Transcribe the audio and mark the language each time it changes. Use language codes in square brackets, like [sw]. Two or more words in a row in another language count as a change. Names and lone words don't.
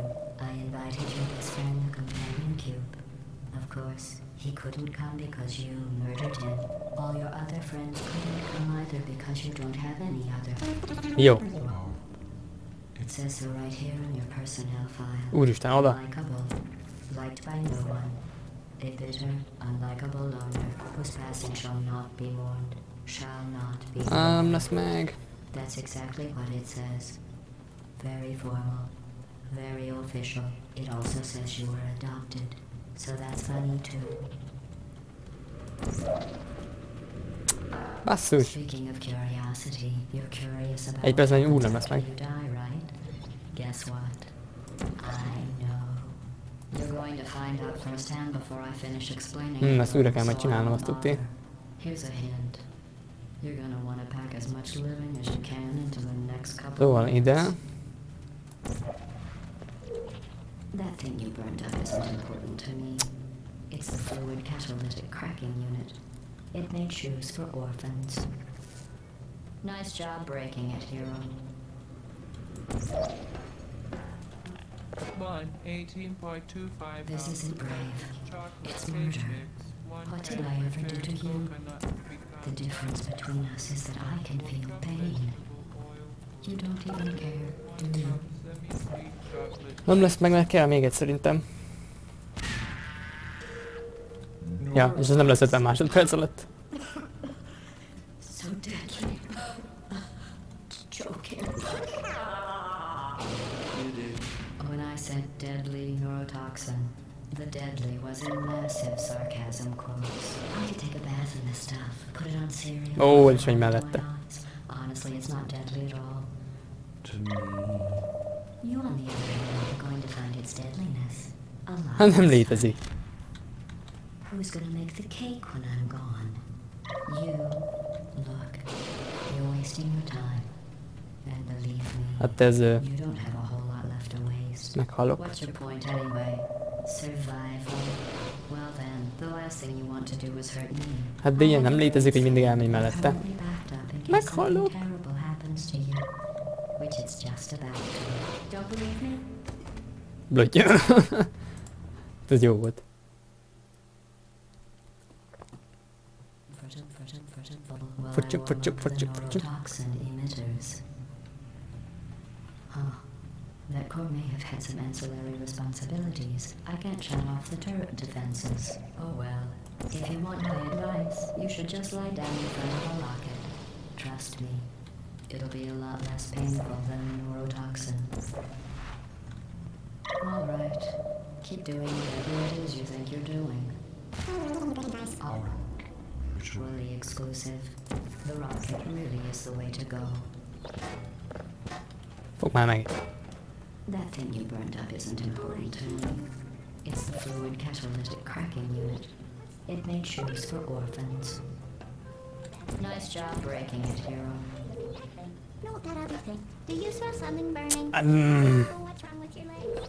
[en] I invited your best friend, the companion cube. Of course, he couldn't come because you murdered him. All your other friends couldn't come either because you don't have any other. [hu] Jó. [en] It says so right here in your personnel file. [hu] Úristen, oda. [en] Unlikable, liked by no one. A bitter, unlikable loner whose passing shall not be mourned, shall not be [hu] Nem lesz meg. [en] That's exactly what it says. Very formal, very official. It also says you were adopted, so that's funny too. [hu] Basszus. [en] Speaking of curiosity, you're curious about [hu] Egy percben [en] what [hu] úgy nem [en] happens [hu] lesz meg. [en] when you die, right? Guess what? I know. You're going to find out firsthand before I finish explaining. [hu] Ezt újra kell majd csinálnom, azt tudti. [en] Here's a hint. You're gonna want to pack as much living as you can into the next couple [hu] Szóval [en] of [hu] ide. [en] minutes. That thing you burned up isn't important to me. It's the fluid catalytic cracking unit. It made shoes for orphans. Nice job breaking it, hero. 1:18.25. This isn't brave. It's murder. What did I ever do to you? The difference between us is that I can feel pain. You don't even care, do you? [hu] Nem lesz meg, mert kell még egy szerintem. Ja, és ez nem lesz 50 másodperc alatt. [en] So deadly. Joking. When I said deadly neurotoxin, the deadly was in massive sarcasm quotes. I could take a bath in this stuff, put it on cereal. [hu] Ó, és megy mellette. [en] Honestly, it's not deadly at all. To me. You, on the other hand, are going to find its deadliness a lot. [hu] Hát nem létezik. [en] Who's gonna make the cake when I'm gone? You. Look, you're wasting your time. And believe me, [hu] Hát ez... [en] you don't have a whole lot left to waste. [hu] Meghalok. [en] What's your point anyway? Survival? Well then, the last thing you want to do is hurt me. [hu] Hát de ilyen nem létezik, hogy mindig elmegy mellette. [en] Probably backed up in case [hu] Meghalok. [en] something terrible happens to you. Which it's just about to. Don't believe me? [hu] Blötyö. Ez jó volt. Furcsa, furcsa, furcsa, furcsa. [en] Toxin emitters. Huh. That core may have had some ancillary responsibilities. I can't shut off the turret defenses. Oh well. If you want my advice, you should just lie down in front of a rocket. Trust me. It'll be a lot less painful than neurotoxin. Alright. Keep doing whatever it is you think you're doing. Oh. Truly exclusive. The rocket really is the way to go. [hu] Fogd már meg. [en] That thing you burned up isn't important to me. It's the fluid catalytic cracking unit. It made shoes for orphans. Nice job breaking it, hero. No, that other thing. Do you smell something burning? Oh, what's wrong with your legs?